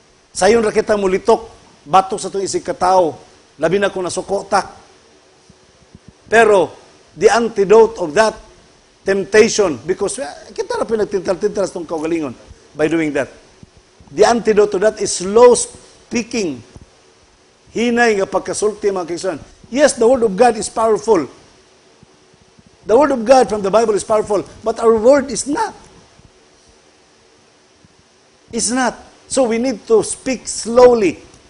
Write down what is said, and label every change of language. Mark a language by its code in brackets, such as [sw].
[ceb] Sayon ra kita mulitok, batok sa itong isig katao, labi na kung nasukotak. [en] Pero, the antidote of that temptation, because [ceb] kita na pinagtintal-tintal sa itong kaugalingon [en] by doing that. The antidote to that is slow speaking. [ceb] Hinay nga pagkasulti mga kaigsunan. [en] Yes, the Word of God is powerful. The Word of God from the Bible is powerful, but our Word is not. It's not. So we need to speak slowly.